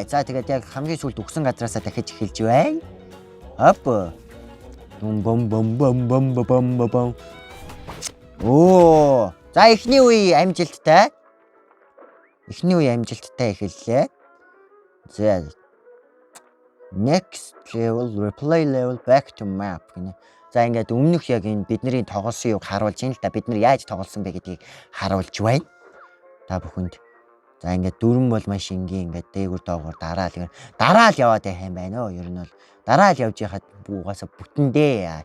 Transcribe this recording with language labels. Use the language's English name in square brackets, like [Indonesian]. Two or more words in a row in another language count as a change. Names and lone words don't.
[Mongolian] За тэгээд яг хамгийн сүүлд өгсөн газраасаа дахиж эхэлж байна. Хоп. Бом бом бом бом бом бом. Оо. За эхний үе амжилттай. Эхний үе амжилттай эхэллээ. За. [English] Next level, replay level, back to map гэнэ. [Mongolian] За ингээд өмнөх яг энэ бидний тоглосон юг харуулж ийн л да. Бид нар яаж тоглосон бэ гэдгийг харуулж байна. Та бүхэнд. За ингээд дөрөн бол маш энгийн ингээд дээгүр доогоор дараал яваад байх юм байна оо. Ер нь бол дараал явж яхад угаасаа бүтэндээ.